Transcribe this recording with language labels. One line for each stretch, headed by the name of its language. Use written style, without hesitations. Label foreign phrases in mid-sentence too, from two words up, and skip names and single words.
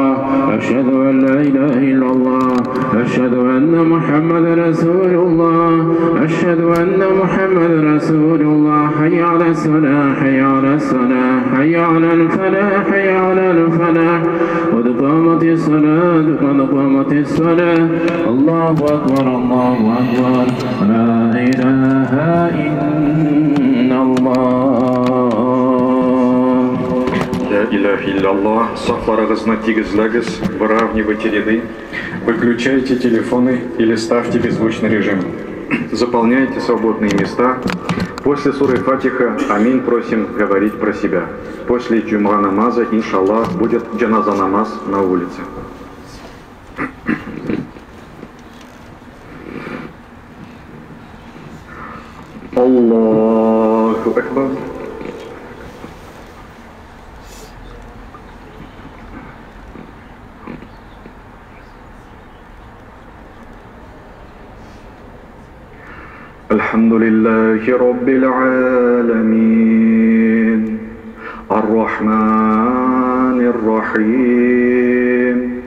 Arabic: أشهد أن لا إله إلا الله أشهد أن محمد رسول الله أشهد أن محمد رسول الله حي على الصلاة حي على الصلاة حي على الفلاح حي على الفلاح قد قامت الصلاة قد قامت الصلاة الله أكبر الله أكبر لا إله إلا الله لا إله إلا الله.
Tatar: Сафарағызына тигізләгіз,
Russian: выравнивайте ряды, выключайте телефоны или ставьте беззвучный режим. Заполняйте свободные места. После суры Фатиха «Аминь» просим говорить про себя. После джум'a намаза, иншаллах, будет джаназа намаз на улице.
Arabic: الله أكبر. الحمد لله رب العالمين الرحمن الرحيم